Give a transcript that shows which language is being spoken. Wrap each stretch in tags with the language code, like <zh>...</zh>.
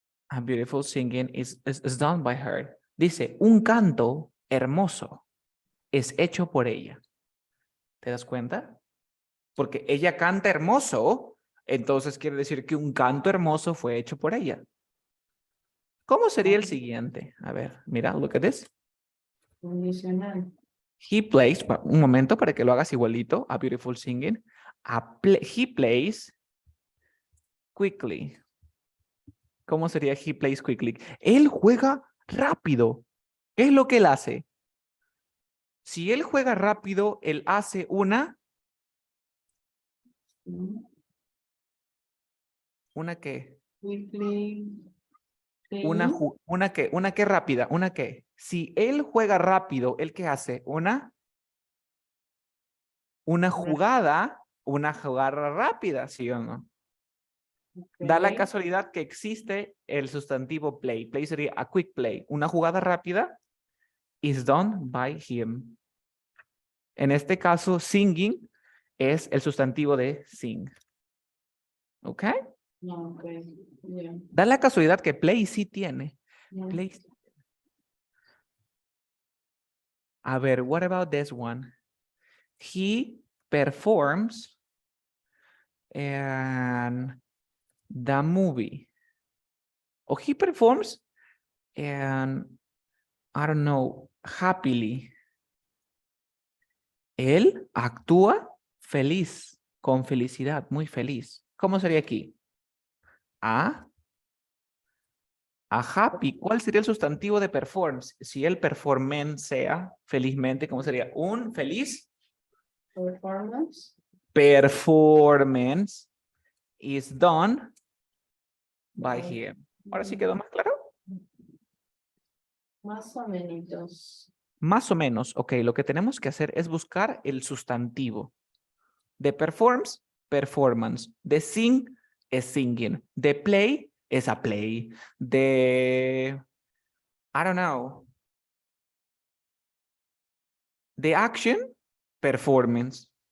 <en>A beautiful singing is done by her.</en> <es>Dice, un canto hermoso es hecho por ella. ¿Te das cuenta? Porque ella canta hermoso, entonces quiere decir que un canto hermoso fue hecho por ella. ¿Cómo sería el siguiente? A ver, mira,</es> <en>look at this.</en> <es>Condicional.</es> <en>He plays,</en> <es>un momento para que lo hagas igualito,</es> <en>a beautiful singing. He plays quickly.</en> <es>¿Cómo sería</es> <en>he plays quickly?</en> <es>Él juega rápido. ¿Qué es lo que él hace? Si él juega rápido, él hace ¿una qué?</es> <en>Weekly.</en> <es>¿Una qué rápida? ¿Una qué? Si él juega rápido, ¿él qué hace? Una jugada rápida, ¿sí o no? Da la casualidad que existe el sustantivo play.</es> <en>Play sería a quick play.</en> <es>Una jugada rápida</es> <en>is done by him.</en> <es>En este caso, singing es el sustantivo de sing. ¿Ok?</es> <en>No, okay. Yeah.</en> <es>Da la casualidad que play sí tiene.</es> <en>Yeah. Play. A ver, what about this one? He performs and the movie. Or he performs and I don't know, happily.</en> <es>Él actúa feliz, con felicidad, muy feliz. ¿Cómo sería aquí?</es> <en>A happy.</en> <es>¿Cuál sería el sustantivo de performs? Si el performensea felizmente, ¿cómo sería? Un feliz</es> <en>Performance. performance is done by him.</en> <es>Ahora sí quedó más claro. Más o menos. Más o menos, ok, lo que tenemos que hacer es buscar el sustantivo. De performs, performance. De sing, es singing. De play, es a play.</es> <en>De, I don't know.</en> <es>De action, performance.</es>